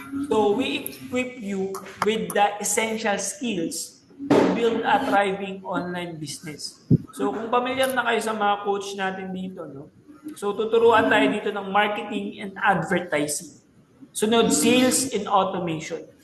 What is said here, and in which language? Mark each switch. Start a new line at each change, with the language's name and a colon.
English: So we equip you with the essential skills to build a thriving online business.
Filipino: So kung pamilyar na kayo sa mga coach natin dito, no? So tuturuan tayo dito ng marketing and advertising. Sunod, sales and automation.